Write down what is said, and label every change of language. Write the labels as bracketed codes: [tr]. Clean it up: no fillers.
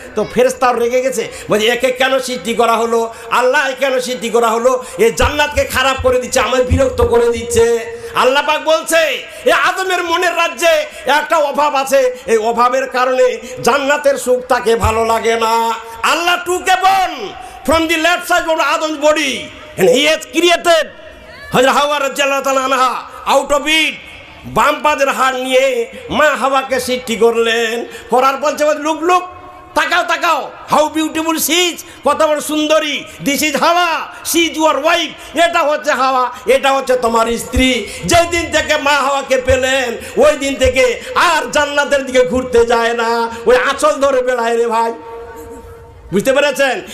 [bn] তো ফেরেশতাও রেগে গেছে, বলছে একে কেন সৃষ্টি করা হলো? আল্লাহ কেন সৃষ্টি করা হলো? এই জান্নাতকে খারাপ করে দিচ্ছে, আমায় বিরক্ত করে দিচ্ছে। আল্লাহ পাক বলছে এ আদমের মনের রাজ্যে একটা অভাব আছে, এই অভাবের কারণে জান্নাতের সুখ তাকে ভালো লাগে না। [en] Allah took a bone from the left side of Adam's body and he has created হযরত হাওয়া রাদিয়াল্লাহু তাআলা আনহা আউট অফ ইট। [bn] বাম পাদের হাড় নিয়ে মা হাওয়াকে সৃষ্টি করলেন, করার বলছে [en] look look, [bn] তাকাও তাকাও, [en] how beautiful she is, [bn] কত বড় সুন্দরী, [en] this is Hawa, she is your wife, [bn] এটা হচ্ছে হাওয়া, এটা হচ্ছে তোমার স্ত্রী। যেই দিন থেকে মা হাওয়াকে পেলেন ওই দিন থেকে আর জান্নাতের দিকে ঘুরতে যায় না, ওই আঁচল ধরে বেড়ায় রে ভাই, বুঝতে পেরেছেন?